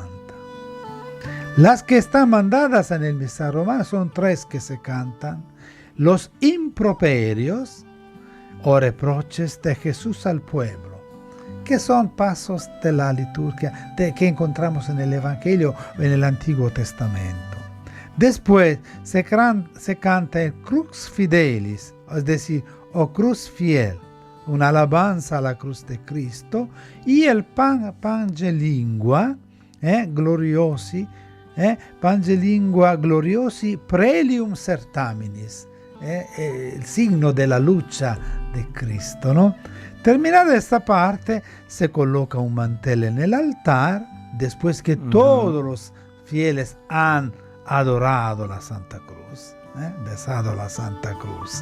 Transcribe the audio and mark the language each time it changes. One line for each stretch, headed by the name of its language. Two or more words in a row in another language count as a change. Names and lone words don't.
Spanish: Las que están mandadas en el misa romana son 3 que se cantan: los improperios o reproches de Jesús al pueblo, que son pasos de la liturgia que encontramos en el Evangelio o en el Antiguo Testamento. Después se canta el Crux Fidelis, es decir, o Cruz Fiel, una alabanza a la cruz de Cristo, y el
Latin: Pangelingua gloriosi prelium certaminis,
Spanish: el signo de la lucha de Cristo, ¿no? Terminada esta parte, se coloca un mantel en el altar, después que todos los fieles han adorado la Santa Cruz, besado la Santa Cruz.